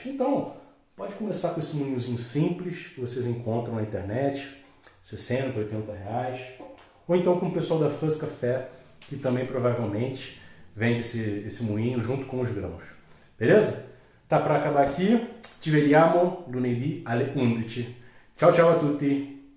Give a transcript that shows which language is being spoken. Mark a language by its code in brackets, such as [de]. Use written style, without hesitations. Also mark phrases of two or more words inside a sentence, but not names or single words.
[pt] Então, pode começar com esse moinhozinho simples que vocês encontram na internet, R$60, R$80. Ou então com o pessoal da Fuzz Café, que também provavelmente vende esse moinho junto com os grãos. Beleza? Tá para acabar aqui. [it] Ci vediamo lunedì alle 11. Ciao ciao a tutti!